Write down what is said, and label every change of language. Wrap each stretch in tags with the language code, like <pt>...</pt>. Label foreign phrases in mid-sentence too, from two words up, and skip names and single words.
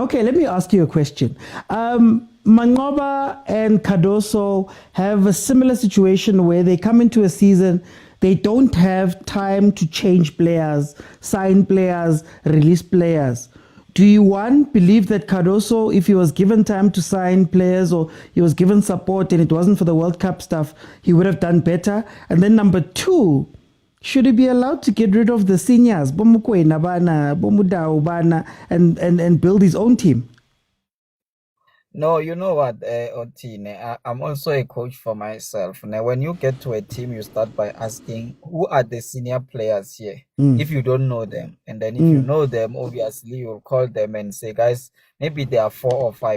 <en>Okay, let me ask you a question. Mangoba and Cardoso have a similar situation where they come into a season, they don't have time to change players, sign players, release players. Do you, one, believe that Cardoso, if he was given time to sign players or he was given support and it wasn't for the World Cup stuff, he would have done better? And then number two, should he be allowed to get rid of the seniors,</en> <tn>bomokwena bana, bomudao bana,</tn> <en>and build his own team? No, you know what, Otine, I'm also a coach for myself. Now, when you get to a team, you start by asking, who are the senior players here? If you don't know them. And then if you know them, obviously, you'll call them and say, guys, maybe there are 4 or 5.</en>